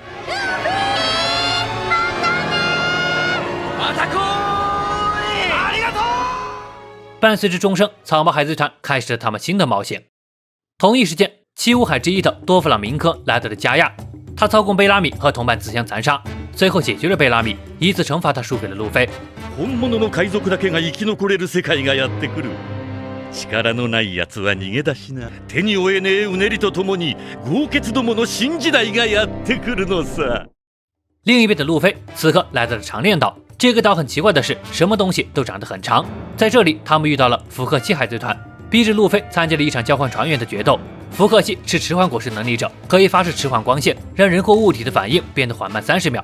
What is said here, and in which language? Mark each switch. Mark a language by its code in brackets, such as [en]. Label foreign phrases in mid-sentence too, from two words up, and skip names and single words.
[zh] 伴随着钟声，草帽海贼团开始了他们新的冒险。同一时间，七武海之一的多弗朗明科来到了加亚，他操控贝拉米和同伴自相残杀，最后解决了贝拉米，以此惩罰他输给了路飞。 [ja] 本物の海賊だけが生き残れる世界がやってくる。力のない奴は逃げ出しな。手に負えねえうねりとともに豪傑どもの新時代がやってくるのさ。 [zh] 另一边的路飞此刻来到了长链岛。这个岛很奇怪的是，什么东西都长得很长。在这里，他们遇到了福克西海贼团，逼着路飞参加了一场交换船员的决斗。福克西是迟缓果实能力者，可以发射迟缓光线，让人或物体的反应变得缓慢30秒。